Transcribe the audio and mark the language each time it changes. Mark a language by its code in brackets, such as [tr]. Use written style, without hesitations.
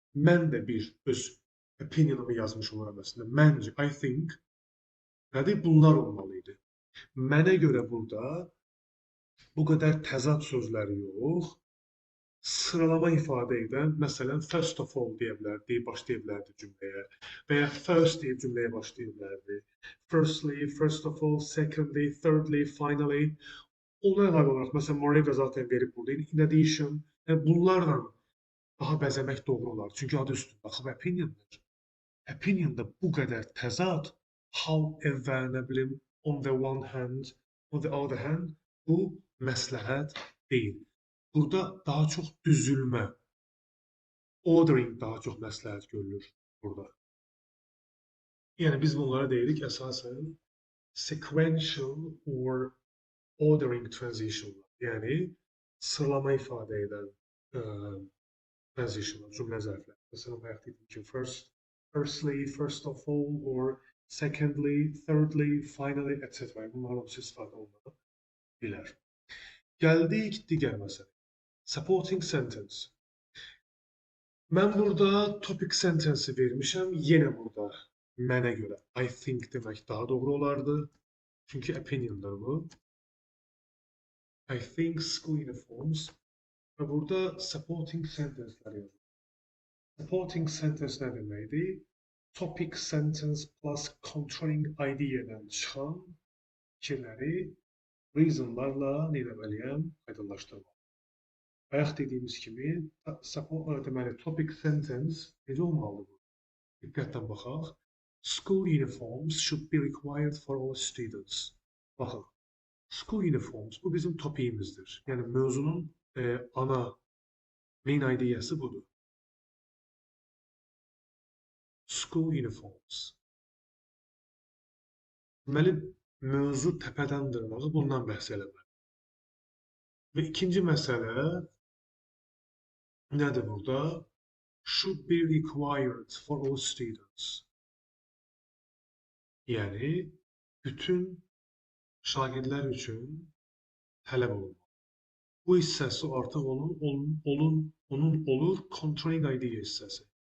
[az] Mən də bir öz opinionumu yazmış oluram əslində. Məncə, [en] I think, [az] nədir? Bunlar olmalıydı. Mənə görə burada bu qədər təzad sözləri yox, sıralama ifadə edən, məsələn, first of all deyə bilərdi, başlaya bilərdi cümləyə və ya first deyib cümləyə başlaya bilərdi. [en] Firstly, first of all, secondly, thirdly, finally. [az] Ona əlavə olaraq, məsələn, Morega zaten verib burada, in addition, bunlarla daha bəzəmək doğru olar. Çünki adı üstündə, axı, opiniondır. Opinionda bu qədər təzad, however, nə bilim, [en] on the one hand, on the other hand, [az] bu məsləhət deyil. Burada daha çox düzülmə, ordering daha çox məsləhət görülür burada. Yəni biz bunlara deyirik əsasən sequential or ordering transitionlar. Yəni sıralama ifadə edən transitionlar, cümlə zərfləri. Məsələn, bayaq dedim ki, [en] firstly, first of all, or secondly, thirdly, finally, [az] etc. Bunlar hamısı istifadə olunur bilər. Gəldik digər məsələ. Supporting sentence. Mən burada topic sentence'i vermişəm. Yenə burada mənə görə [en] I think [az] demək daha doğru olardı. Çünki opinion'dır bu. [en] I think school uniforms. [az] Və burada supporting sentence'lər yazılır. Supporting sentence nə deməkdir? Topic sentence plus controlling idea'dan çıxan fikirləri reasonlarla nə deməliyəm? Aydınlaşdırmaq. Bayaq dediyimiz kimi, deməli, topic sentence necə olmalıdır bu? Diqqətlə baxaq. [en] School uniforms should be required for all students. [az] Baxın, school uniforms, bu bizim topiyimizdir. Yəni, mövzunun ana, main ideyası budur. [en] School uniforms. [az] Deməli, mövzu təpədən dırnağı bundan bəhs eləmək. Və ikinci məsələ nədir burada? [en] Should be required for all students. [az] Yəni bütün şagirdlər üçün tələb olunmalı. Bu hissəsi artıq onun olur controlling idea hissəsi.